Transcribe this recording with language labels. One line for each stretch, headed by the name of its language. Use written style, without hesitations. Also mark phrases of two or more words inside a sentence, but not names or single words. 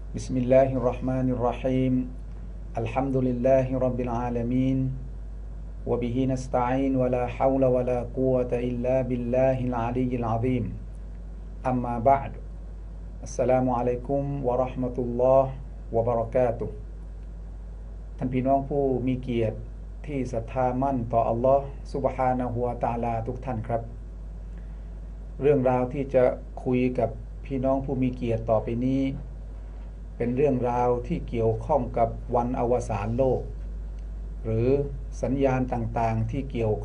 Arabic: بسم الله الرحمن الرحيم الحمد لله رب العالمين وبه نستعين ولا حول ولا قوة إلا بالله العلي العظيم أما بعد السلام عليكم ورحمة الله وبركاته
Thai: ท่านพี่น้องผู้มีเกียรติที่ศรัทธามั่นต่อ
Arabic: الله سبحانه وتعالى
Thai: ทุกท่านครับ เรื่องราวที่จะคุยกับพี่น้องผู้มีเกียรติต่อไปนี้เป็นเรื่องราวที่เกี่ยวข้องกับวันอวสานโลกหรือสัญญาณต่างๆที่เกี่ยว